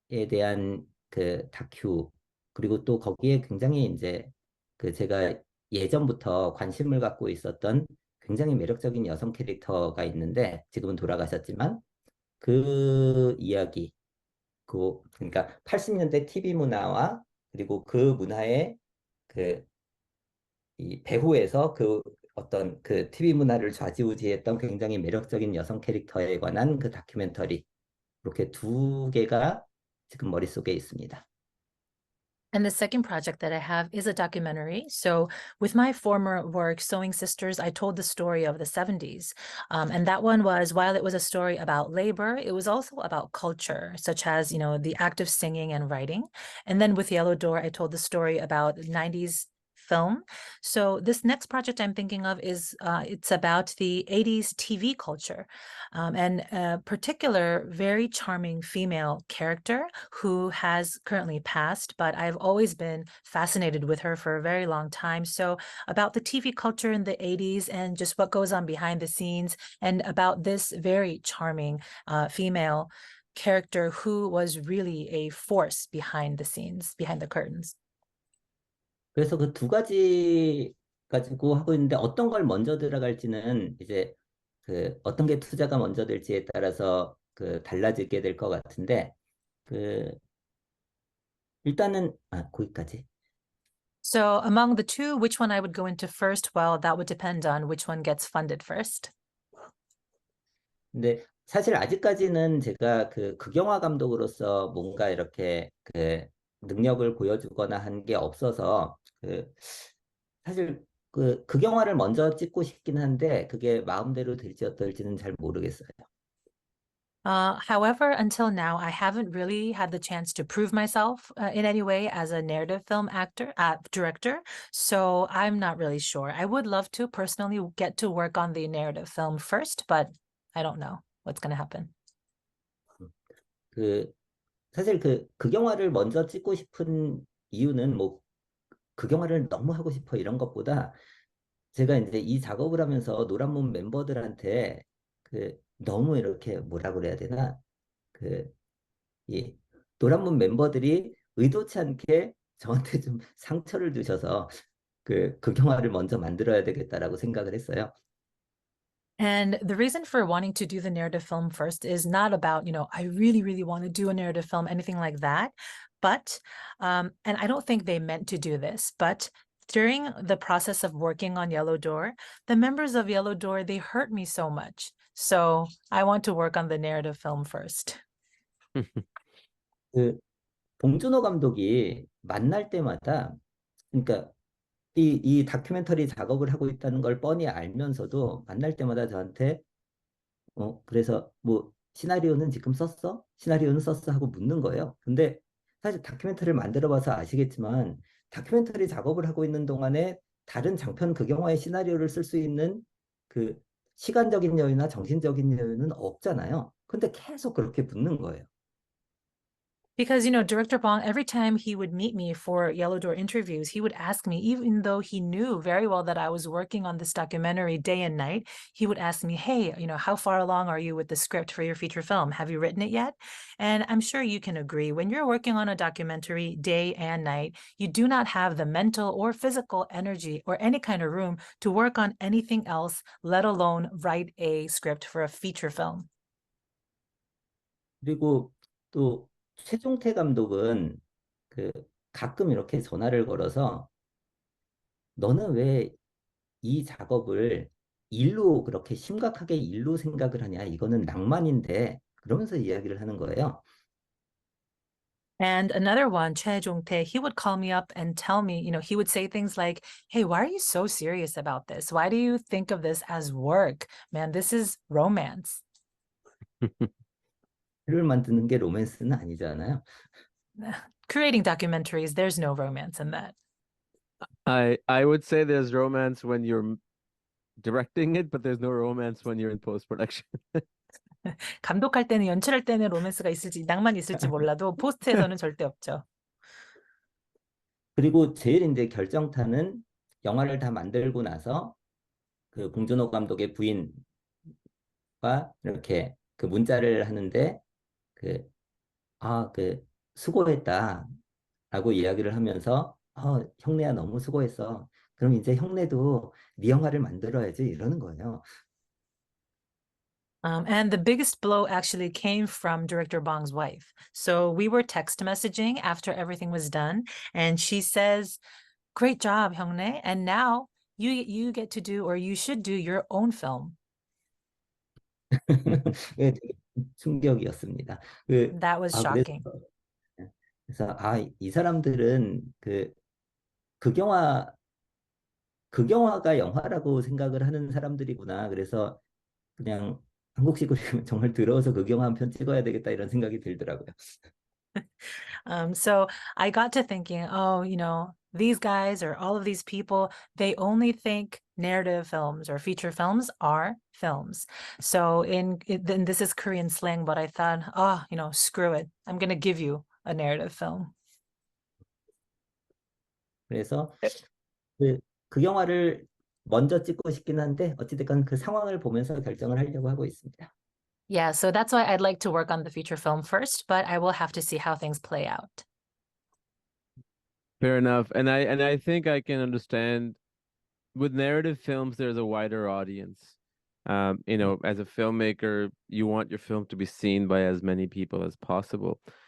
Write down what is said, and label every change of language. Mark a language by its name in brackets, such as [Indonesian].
[Korean] 대한 그 다큐 그리고 또 거기에 굉장히 이제 그 제가 예전부터 관심을 갖고 있었던 굉장히 매력적인 여성 캐릭터가 있는데 지금은 돌아가셨지만 그 이야기 그러니까 80년대 TV 문화와 그리고 그 문화의 그 이 배후에서 그 어떤 그 TV 문화를 좌지우지했던 굉장히 매력적인 여성 캐릭터에 관한 그 다큐멘터리 이렇게 두 개가 지금 머릿속에 있습니다. [English] And the second project that I have is a documentary. So, with my former work, Sewing Sisters, I told the story of the 70s. And that one was, while it was a story about labor, it was also about culture, such as, the act of singing and writing. And then with Yellow Door, I told the story about 90s film. So this next project I'm thinking of is it's about the 80s TV culture and a particular very charming female character who has currently passed, but I've always been fascinated with her for a very long time. So about the TV culture in the 80s and just what goes on behind the scenes and about this very charming female character who was really a force behind the scenes, behind the curtains. [Korean] 그래서 그 두 가지 가지고 하고 있는데 어떤 걸 먼저 들어갈지는 이제 그 어떤 게 투자가 먼저 될지에 따라서 그 달라지게 될 것 같은데 그 일단은 거기까지. [English] So among the two, which one I would go into first? Well, that would depend on which one gets funded first. [Korean] 근데 사실 아직까지는 제가 그 극영화 감독으로서 뭔가 이렇게 그 능력을 보여주거나 한 게 없어서 그 사실 그 극영화를 먼저 찍고 싶긴 한데 그게 마음대로 될지 어떨지는 잘 모르겠어요. [English] However, until now, I haven't really had the chance to prove myself in any way as a narrative film director. So I'm not really sure. I would love to personally get to work on the narrative film first, but I don't know what's going to happen. [Korean] 그 사실 그 극영화를 먼저 찍고 싶은 이유는 뭐 극영화를 너무 하고 싶어 이런 것보다 제가 이제 이 작업을 하면서 노란문 멤버들한테 그 너무 이렇게 뭐라 그래야 되나 그 이 노란문 멤버들이 의도치 않게 저한테 좀 상처를 주셔서 그 극영화를 먼저 만들어야 되겠다라고 생각을 했어요. [English] And the reason for wanting to do the narrative film first is not about, I really, really want to do a narrative film, anything like that. But, and I don't think they meant to do this, but during the process of working on Yellow Door, the members of Yellow Door, they hurt me so much. So I want to work on the narrative film first. [Korean] 그 봉준호 감독이 만날 때마다 그러니까 이 다큐멘터리 작업을 하고 있다는 걸 뻔히 알면서도 만날 때마다 저한테 그래서 뭐 시나리오는 지금 썼어? 시나리오는 썼어? 하고 묻는 거예요. 근데 사실 다큐멘터리를 만들어 봐서 아시겠지만 다큐멘터리 작업을 하고 있는 동안에 다른 장편 극영화의 시나리오를 쓸 수 있는 그 시간적인 여유나 정신적인 여유는 없잖아요. 근데 계속 그렇게 묻는 거예요. [English] Because, Director Bong, every time he would meet me for Yellow Door interviews, he would ask me, even though he knew very well that I was working on this documentary day and night, he would ask me, hey, how far along are you with the script for your feature film? Have you written it yet? And I'm sure you can agree, when you're working on a documentary day and night, you do not have the mental or physical energy or any kind of room to work on anything else, let alone write a script for a feature film. [Korean] 그리고 또 최종태 감독은 그 가끔 이렇게 전화를 걸어서 너는 왜 이 작업을 일로 그렇게 심각하게 일로 생각을 하냐? 이거는 낭만인데 그러면서 이야기를 하는 거예요. [English] And another one, Choi Jong-tae, he would call me up and tell me, he would say things like, hey, why are you so serious about this? Why do you think of this as work? Man, this is romance. [Korean] 를 만드는 게 로맨스는 아니잖아요. [English] Creating documentaries, there's no romance in that. I would say there's romance when you're directing it, but there's no romance when you're in post-production. [Korean] 감독할 때는, 연출할 때는 로맨스가 있을지, 낭만이 있을지 몰라도 포스트에서는 절대 없죠. 그리고 제일 이제 결정타는 영화를 다 만들고 나서 그 봉준호 감독의 부인과 이렇게 그 문자를 하는데 그 수고했다라고 이야기를 하면서 형네야 너무 수고했어. 그럼 이제 형네도 네 영화를 만들어야지 이러는 거예요. [English] And the biggest blow actually came from director Bong's wife. So we were text messaging after everything was done, and she says, "Great job, Hyungne, and now you get to do, or you should do, your own film." [Korean] 예, 되게 충격이었습니다. [English] That was shocking. [Korean] 그래서 이 사람들은 극영화 극영화가 영화라고 생각을 하는 사람들이구나. 그래서 그냥 한국식으로 정말 들어서 극영화 한 편 찍어야 되겠다 이런 생각이 들더라고요. [English] So I got to thinking, these guys or all of these people, they only think narrative films or feature films are films. So then this is Korean slang, but I thought, screw it. I'm going to give you a narrative film. [Korean] 그래서 극영화를 먼저 찍고 싶긴 한데 어찌됐건 그 상황을 보면서 결정을 하려고 하고 있습니다. [English] Yeah, so that's why I'd like to work on the feature film first, but I will have to see how things play out. Fair enough. And I think I can understand with narrative films, there's a wider audience. As a filmmaker, you want your film to be seen by as many people as possible.